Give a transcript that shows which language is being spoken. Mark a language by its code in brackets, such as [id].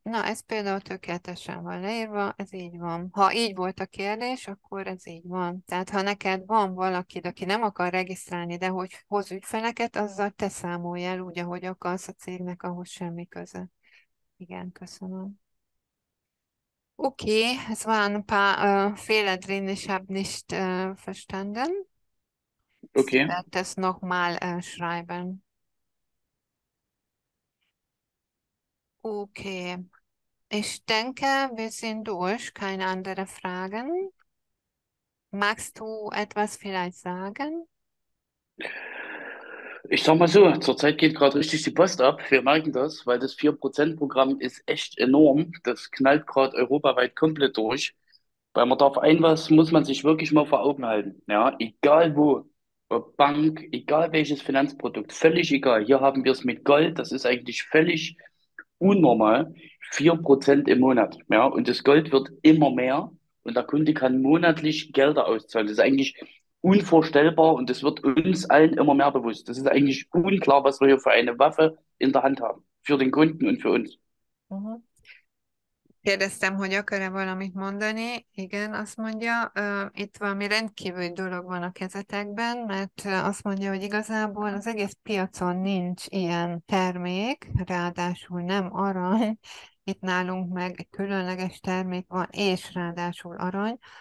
[hu] Na, ez például tökéletesen van leírva, ez így van. Ha így volt a kérdés, akkor ez így van. Tehát ha neked van valakid, aki nem akar regisztrálni, de hogy hoz ügyfeleket, azzal te számolj el úgy, ahogy akarsz, a cégnek ahhoz semmi köze. Igen, köszönöm. [de] Okay, es waren ein paar Fehler drin. Ich habe nicht verstanden. Ich Okay, werde das nochmal schreiben. Okay, ich denke, wir sind durch. Keine anderen Fragen. Magst du etwas vielleicht sagen? ich sag mal so, zurzeit geht gerade richtig die Post ab. Wir merken das, weil das 4%-Programm ist echt enorm. Das knallt gerade europaweit komplett durch. Weil man darf ein was, muss man sich wirklich mal vor Augen halten. Ja, egal wo, ob Bank, egal welches Finanzprodukt, völlig egal. Hier haben wir es mit Gold, das ist eigentlich völlig unnormal. 4% im Monat. Ja, und das Gold wird immer mehr und der Kunde kann monatlich Gelder auszahlen. Das ist eigentlich unvorstellbar und das wird uns allen immer mehr bewusst. Das ist eigentlich unklar, was wir hier für eine Waffe in der Hand haben. Für den Kunden und für uns. Mhm. [hu] Kérdeztem, hogy akar-e valamit mondani. Igen, azt mondja, itt valami rendkívüli dolog van a kezetekben, mert azt mondja, hogy igazából az egész piacon nincs ilyen termék, ráadásul nem arany. Itt nálunk meg egy különleges termék van, és ráadásul arany.